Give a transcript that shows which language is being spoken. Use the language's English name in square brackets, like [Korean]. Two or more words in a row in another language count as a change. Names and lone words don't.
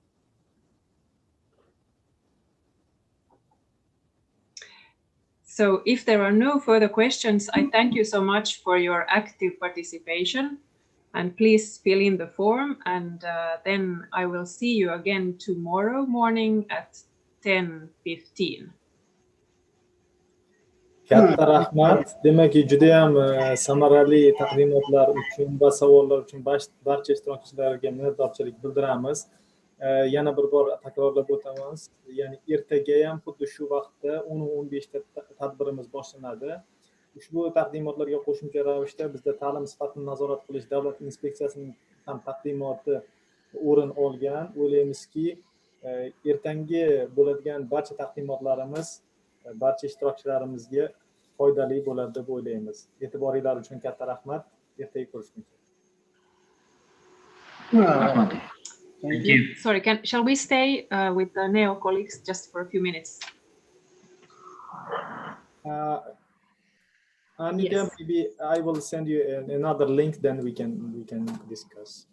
[English] So if there are no further questions, I thank you so much for your active participation, and please fill in the form, and then I will see you again tomorrow morning at 10:15. [Uzbek] Katta rahmat. Demak, juda ham samarali taqdimotlar uchun va savollar uchun barcha ishtirokchilarga minnatdorchilik bildiramiz. Yana bir bor takrorlab o'tamiz. Ya'ni ertaga ham xuddi shu vaqtda 10:15 da tadbirimiz boshlanadi. Ushbu taqdimotlarga qo'shimcha ravishda bizda ta'lim sifatini nazorat qilish davlat inspeksiyasining ham taqdimoti o'rin olgan. O'ylaymizki, ertangi bo'ladigan barcha taqdimotlarimiz barcha ishtirokchilarimizga foydali bo'ladi deb o'ylaymiz. E'tiboringlar uchun katta rahmat. Ertaga ko'rishguncha. [English] Thank you. Sorry, shall we stay with the NEO colleagues just for a few minutes? Annika, yes. Maybe I will send you another link, then we can discuss.